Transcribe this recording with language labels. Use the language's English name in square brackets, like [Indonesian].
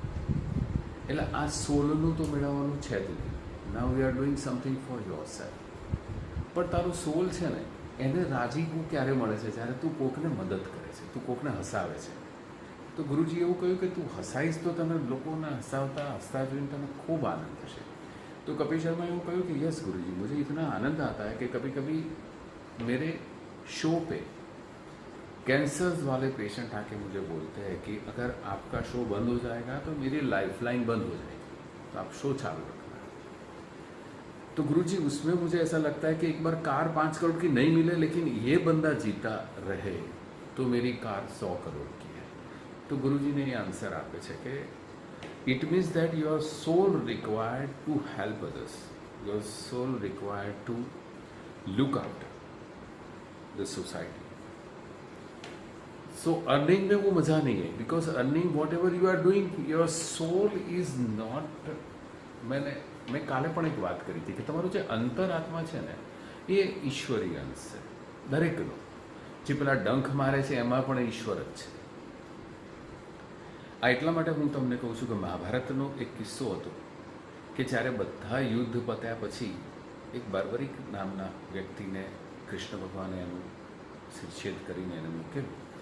[Gujarati] એટલે આ સોલનું તો મેળવવાનું છે જ નહીં. [English] Now we are doing something for yourself. [Gujarati] પણ તારું સોલ છે ને એને રાજીપું ક્યારે મળે છે? જ્યારે તું કોકને મદદ કરે છે, તું કોકને હસાવે છે. તો ગુરુજી એવું કહ્યું કે તું હસાઈશ તો તને લોકોને હસતા જોઈને તને ખૂબ આનંદ થશે. [Hindi] तो कपिल शर्मा ने कहा कि यस गुरुजी, मुझे इतना आनंद आता है कि कभी कभी मेरे शो पे कैंसर्स वाले पेशेंट आके मुझे बोलते हैं कि अगर आपका शो बंद हो जाएगा तो मेरी लाइफ लाइन बंद हो जाएगी, तो आप शो चालू रखना. तो तो गुरुजी उसमें मुझे ऐसा लगता है कि एक बार कार 5 करोड़ की नहीं मिले लेकिन ये बंदा जीता रहे तो मेरी कार 100 करोड़ की है. तो गुरुजी ने ये आंसर [Gujarati] આપે છે કે [English] it means that your soul required to help others, your soul required to look after the society. So earning [Hindi] में वो मज़ा नहीं है, [English] because earning whatever you are doing, your soul is not. [Gujarati] મેં કાલે પણ એક વાત કરી હતી કે તમારું જે અંતરાત્મા છે ને એ ઈશ્વરી અંશ છે દરેકનો. જે પેલા ડંખ મારે છે એમાં પણ ઈશ્વર જ છે. આ એટલા માટે હું તમને કહું છું કે મહાભારતનો એક કિસ્સો હતો કે જ્યારે બધા યુદ્ધ પત્યા પછી એક બાર્બરિક નામના વ્યક્તિને કૃષ્ણ ભગવાને એનું શિરછેદ કરીને એને મૂકેલું.